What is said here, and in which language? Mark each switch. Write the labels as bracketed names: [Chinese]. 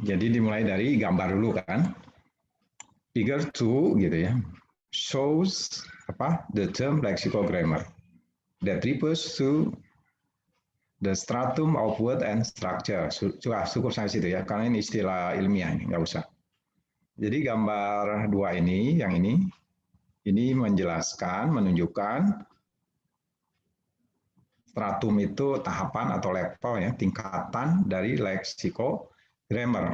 [Indonesian] Jadi dimulai dari gambar dulu kan. Figure 2 gitu ya. [English] Shows the term lexical grammar that refers to the stratum of word and structure. [Indonesian] Cukup sampai situ ya, karena ini istilah ilmiah ini, nggak usah. Jadi gambar 2 ini, yang ini menjelaskan, menunjukkan stratum itu tahapan atau level ya, tingkatan dari lexical grammar.